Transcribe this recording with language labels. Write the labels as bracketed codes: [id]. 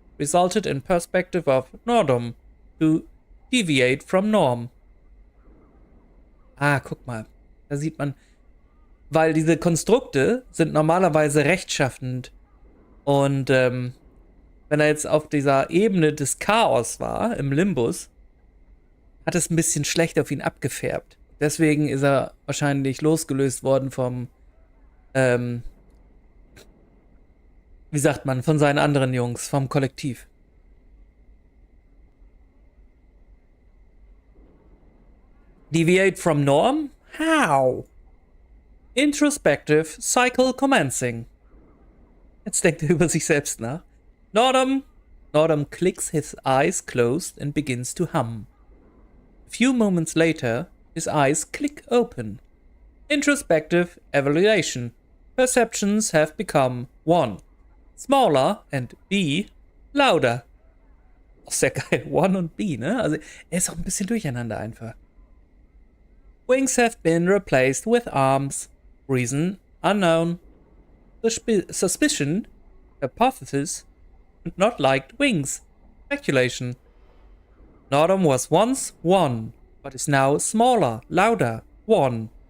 [en] Resulted in perspective of Nordom to deviate from norm. [de] Ah, guck mal. Da sieht man... Weil diese Konstrukte sind normalerweise rechtschaffend. Und wenn er jetzt auf dieser Ebene des Chaos war, im Limbus, hat es ein bisschen schlecht auf ihn abgefärbt. Deswegen ist er wahrscheinlich losgelöst worden vom, wie sagt man, von seinen anderen Jungs, vom Kollektiv. [en] Deviate from norm? How? Introspective cycle commencing. [de] Jetzt denkt er über sich selbst nach. [en] Nordom clicks his eyes closed and begins to hum. A few moments later, his eyes click open. Introspective evaluation. Perceptions have become 1. Smaller and B. Louder. [de] Auch sehr geil. 1 und B, ne? Also, er ist auch ein bisschen durcheinander einfach. [en] Wings have been replaced with arms. Reason unknown. Suspicion. Hypothesis. Not liked wings. Speculation. Nordom was once 1, but is now smaller, louder, 1.